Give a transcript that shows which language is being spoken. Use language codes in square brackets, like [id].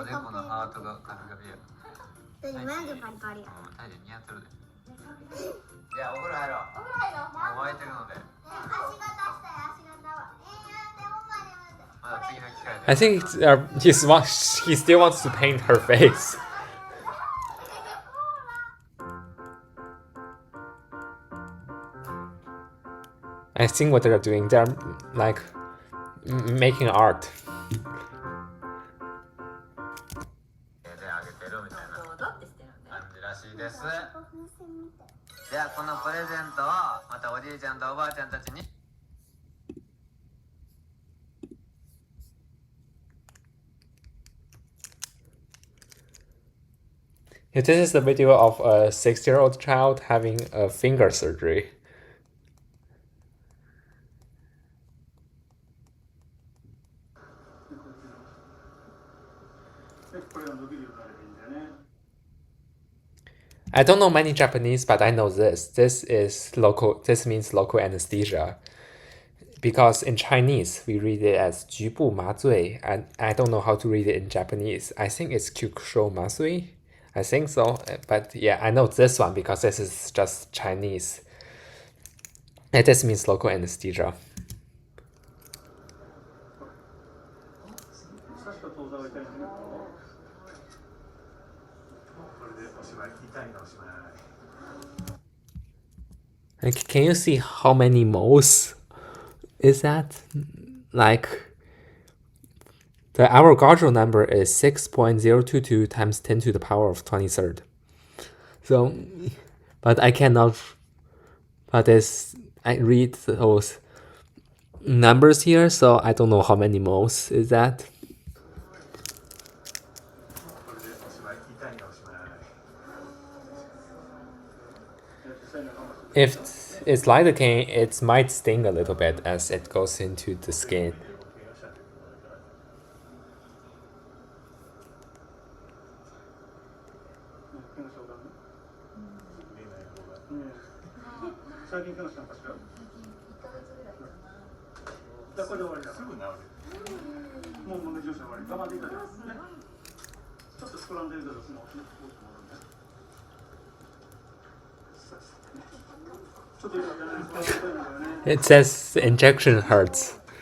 [ja] おでこのハートがガビガビや。マジパリパリや。タイで似合ってるで。じゃあお風呂入ろう。もう沸いてるので。足型したい、足型は。なんでほんまに待って。ま次の機会で [en] I think he still wants to paint her face. I think what they're doing, they're like making art. [ja] であげてるみたいなどうぞってしてるんだよ。感じらしいです。風船みたい。じゃあこのプレゼントをまたおじいちゃんとおばあちゃんたちに [en] This is the video of a 6-year-old child having a finger surgery. [ja] でこれが伸びるようになればいいんだよね。 [en] I don't know many Japanese, but I know this. This means local anesthesia. Because in Chinese, we read it as 局部麻醉, and I don't know how to read it in Japanese. I think it's 局所麻酔. I think so. But yeah, I know this one because this is just Chinese. And this means local anesthesia. [ja] 刺した当座を痛いんだけど、これでおしまい、痛いのおしまい。 [en] Like, can you see how many moles is that? Like, the Avogadro number is 6.022 times 10 to the power of 23rd. So, but I cannot, but I read those numbers here, so I don't know how many moles is that. [ja] これでおしまい、痛いのおしまい。 [en] If it's lidocaine, it might sting a little bit as it goes into the skin. [ja] 最近怪我したのかしら？じゃあこれで終わりだ。すぐ治る。もう問題上司は終わり。我慢できたじゃん。ね。ちょっと膨らんでるけど、もうちょっとよかったね。 [en] It says the injection hurts.